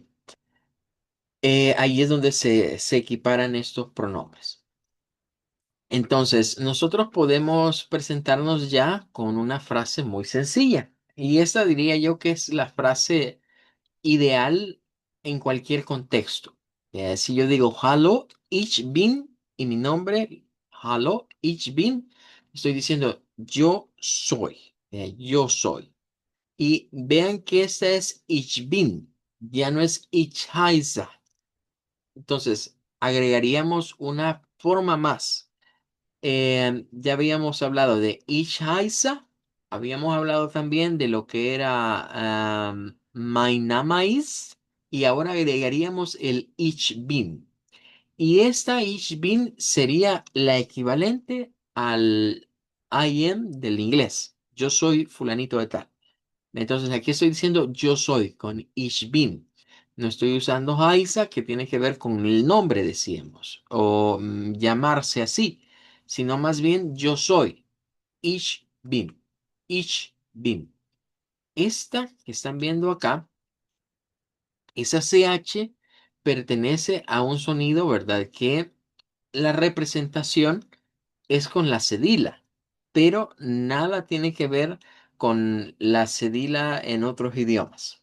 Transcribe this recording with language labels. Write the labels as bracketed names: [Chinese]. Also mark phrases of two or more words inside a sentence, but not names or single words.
[Spanish] Ahí es donde se equiparan estos pronombres. Entonces, nosotros podemos presentarnos ya con una frase muy sencilla. Y esta diría yo que es la frase ideal en cualquier contexto. Si yo digo [German] Hallo, ich bin, [Spanish] y mi nombre, [German] Hallo, ich bin, [Spanish] estoy diciendo yo soy. Yo soy. Y vean que esta es [German] ich bin, [Spanish] ya no es [German] ich heiße. [Spanish] Entonces, agregaríamos una forma más. Ya habíamos hablado de [German] Ich heiße, [Spanish] habíamos hablado también de lo que era [German] mein Name ist, [Spanish] y ahora agregaríamos el [German] Ich bin. [Spanish] Y esta [German] Ich bin [Spanish] sería la equivalente al [English] I am [Spanish] del inglés. Yo soy fulanito de tal. Entonces aquí estoy diciendo yo soy con [German] ich bin. [Spanish] No estoy usando Haisa, que tiene que ver con el nombre, decíamos, o llamarse así, sino más bien yo soy. [German] Ich bin. Ich bin. [Spanish] Esta que están viendo acá, esa CH pertenece a un sonido, ¿verdad? Que la representación es con la cedila, pero nada tiene que ver con la cedila en otros idiomas.